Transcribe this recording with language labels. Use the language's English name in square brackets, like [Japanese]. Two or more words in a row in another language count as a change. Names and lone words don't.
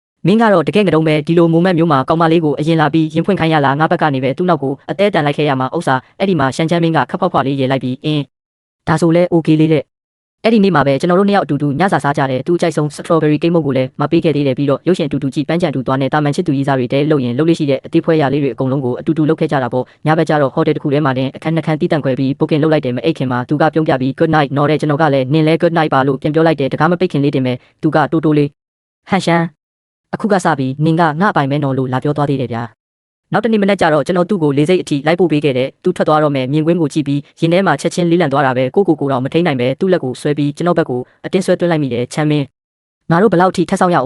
[Burmese] မင်းကတော့တကယ်ငတုံးပဲဒီလိုမိုမန့်မျိုးမှာကောင်မလေးကိုအရင်လာပြီးရင်ဖွင့်ခိုင်းရလားငါဘက်ကနေပဲသူ့နောက်ကိုအသေးတန်လိုက်ခဲ့ရမှာဥစ္စာအဲ့ဒီမှာရှန်ချမ်းမင်းကခပ်ဖွားဖွားလေးရေလိုက်ပြီးဒါဆိုလဲ okay လေးတဲ့အဲ့ဒီနေ့မှာပဲကျွန်တော်တို့နှစ်ယောက်အတူတူညစာစားကြတယ်သူအကြိုက်ဆုံး strawberry ကိတ်မုတ်ကိုလည်းမပေးခဲ့သေးတယ်ပြီးတော့ရုပ်ရှင်အတူတူကြည့်ပန်းချန်တူသွားနဲ့တာမန်ချစ်သူကြီးစားတွေတဲလှုပ်ရင်လှုပ်လို့ရှိတဲ့အသေးဖွဲရလေးတွေအကုန်လုံးကို အတူတူလှုပ်ခဲ့ကြတာပေါ့ညဘက်ကျတော့ hotel တစ်ခုထဲမှာတင်အခန်းနှစ်ခန်းတီးတန့်ခွဲပြီး booking လုပ်လိုက်တယ်မအိတ်ခင်မှာသူကပြုံးပြပြီး [English] good night [Burmese] နော်တဲ့ကျွန်တော်ကလည်းနင်လဲ [English] good night [Burmese] ပါလို့ပြန်ပြောလိုက်တယ်တကားမပိတ်ခင်လေးတင်မဲ့သူကတိုးတိုးလေးဟန်ရှမ်းအခုကစပြီးနင်ကငါ့အပိုင်မဲနော်လို့လာပြောသွားသေးတယ်ဗျာနောက်တနေ့မ နေ့ကျတော့ကျွန်တော်သူ့ကိုလေးစိတ်အထိလိုက်ပို့ပေးခဲ့တယ်သူထွက်သွားတော့မယ်မြင်ကွင်းကိုကြည့်ပြီးရင်ထဲမှာချက်ချင်းလေးလံသွားတာပဲကိုတော့မထိန်နိုင်ပဲသူ့လက်ကိုဆွဲပြီးကျွန်တော်ဘက်ကိုအတင်းဆွဲသွင်းလိုက်မိတယ်ချမ်းမင်းငါတို့ဘယ်လောက်ထိထက်ဆောင်ရ